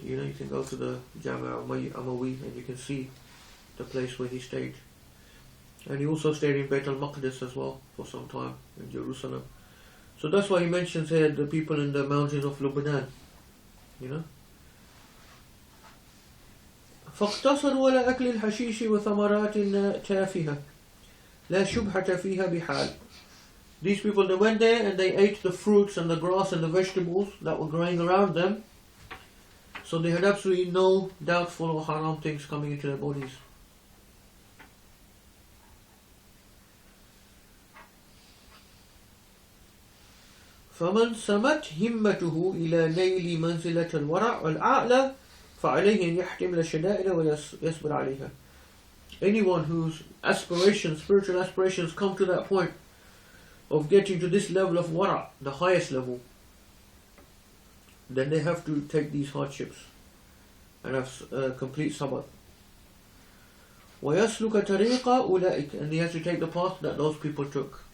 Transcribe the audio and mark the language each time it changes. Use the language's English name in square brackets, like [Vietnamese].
[English] You know, you can go to the Jami' Amawi and you can see the place where he stayed. And he also stayed in Bayt al-Maqdis as well for some time in Jerusalem. So that's why he mentions here the people in the mountains of Lebanon. You know. [Arabic] فاقتصروا على أكل الحشيش وثمرات تافهة لا شبهة فيها بحال. [English] These people, they went there and they ate the fruits and the grass and the vegetables that were growing around them. So they had absolutely no doubtful or haram things coming into their bodies. [Arabic] فمن سمت همته إلى نيل منزلة الورع الأعلى فعليه أن يحتمل الشدائد ويصبر عليها. [English] Anyone whose aspirations, spiritual aspirations, come to that point of getting to this level of wara', the highest level, then they have to take these hardships and have complete sabr. [Arabic] وَيَسْلُكَ طَرِيقَ أُولَئِكَ, [English] and he has to take the path that those people took.